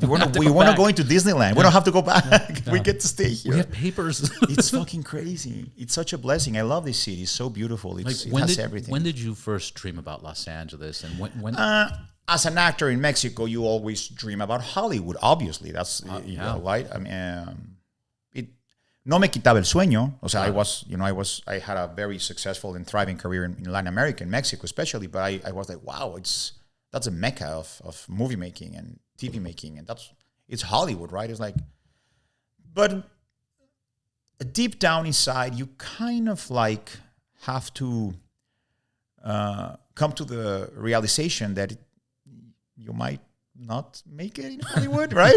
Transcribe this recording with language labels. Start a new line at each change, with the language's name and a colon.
English: We want to go into Disneyland. Yeah. We don't have to go back. Yeah. We get to stay here. We have papers. It's fucking crazy. It's such a blessing. I love this city. It's so beautiful. It has everything. When did you first dream about Los Angeles? And when? As an actor in Mexico, you always dream about Hollywood. Obviously, that's right. I mean,
Spanish: no me quitaba el sueño. O sea,
English: I had a very successful and thriving career in Latin America, in Mexico especially. But I was like, wow, that's a mecca of movie making and TV making, and it's Hollywood, right? It's like, but deep down inside, you kind of like have to come to the realization that you might not make it in Hollywood, right?